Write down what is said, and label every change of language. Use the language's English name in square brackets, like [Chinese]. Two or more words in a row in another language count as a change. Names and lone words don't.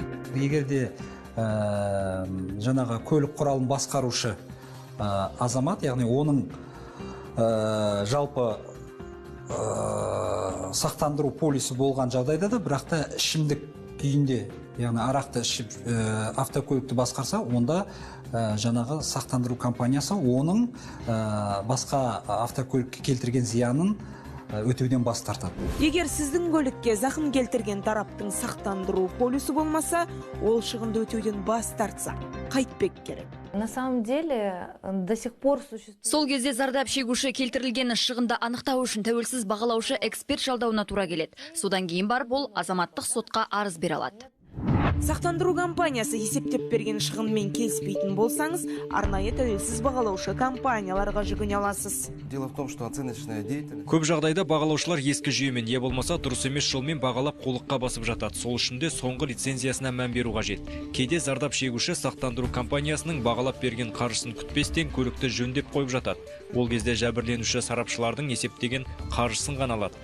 [Kazakh] Егерде жаңағы көлік құралын басқарушы азамат, яғни оның жалпы сақтандыру полисі болған жағдайда да, бірақ та ішімдік күйінде, яғни арақты ішіп автокөлікті басқарса, онда жаңағы сақтандыру компаниясы оның басқа автокөлікке келтірген зиянын өтеуден бас тартады. Егер сіздің көлікке зақым келтірген тараптың сақтандыру полисі болмаса, ол шығынды өтеуден бас тартса, қайтпек керек. [Russian] На самом деле, до сих пор существует... [Kazakh] Сол кезде зардап шегуші келтірілген шығынды анықтау үшін тәуелсіз бағалаушы эксперт жалдауына тура келеді. Содан кейін барып ол азаматтық сотқа арыз бере алады. Сақтандыру компаниясы есептеп берген шығынмен келіспейтін болсаңыз, арнайы тәуелсіз бағалаушы компанияларға жүгіне аласыз. [Russian] Дело в том, что оценочная деятельность... [Kazakh] Көп жағдайда бағалаушылар ескі жүйемен, не болмаса дұрыс емес жолмен бағалап қолыққа басып жатады. Сол үшін де соңғы лицензиясына мән беру қажет. Кейде зардап шегуші сақтандыру компаниясының бағалап берген қаржысын күтпестен көлікті жөндеп қойып жатады. Ол кезде жәбірленуші сарапшылардың есептеген қаржысын ғана алады.